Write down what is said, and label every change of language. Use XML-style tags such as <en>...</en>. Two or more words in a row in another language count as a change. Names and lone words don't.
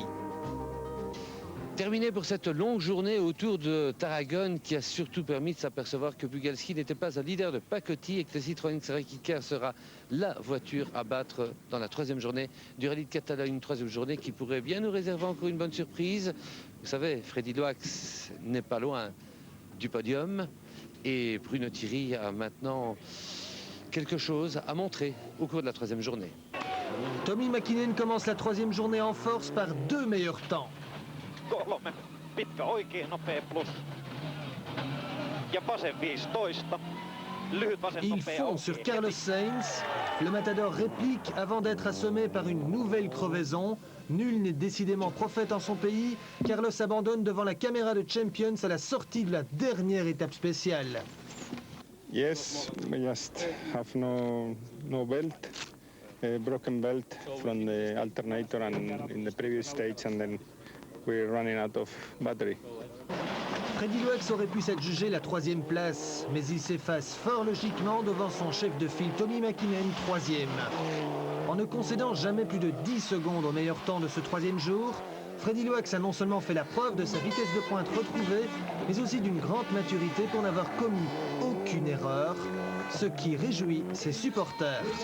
<fr>Terminé pour cette longue journée autour de Tarragone qui a surtout permis de s'apercevoir que Bugalski n'était pas un leader de pacotille et que le Citroën Xeraki sera la voiture à battre dans la troisième journée du rallye de Catalogne, une troisième journée qui pourrait bien nous réserver encore une bonne surprise. Vous savez, Freddy Loax n'est pas loin du podium et Bruno Thierry a maintenant quelque chose à montrer au cours de la troisième journée. Tommi Mäkinen commence la troisième journée en force par 2 meilleurs temps.</fr> <fi>3 pitkä oikein nopea plus. Ja vasen 15. Lyhyt vasen</fi> <fr>Il</fr> <fi>nopea</fi> <fr>fond</fr> <fi>auki.</fi> <fr>sur Carlos Sainz. Le Matador réplique avant d'être assommé par une nouvelle crevaison. Nul n'est décidément prophète en son pays. Carlos abandonne devant la caméra de Champions à la sortie de la dernière étape spéciale.</fr> <en>Yes, we just have no belt, a broken belt from the alternator and in the previous stage, and then we're running out of battery.</en> <fr>Freddy Loax aurait pu s'adjuger la troisième place, mais il s'efface fort logiquement devant son chef de file Tommi Mäkinen, 3e. En ne concédant jamais plus de 10 secondes au meilleur temps de ce troisième jour, Freddy Loax a non seulement fait la preuve de sa vitesse de pointe retrouvée, mais aussi d'une grande maturité pour n'avoir commis aucune erreur, ce qui réjouit ses supporters.</fr>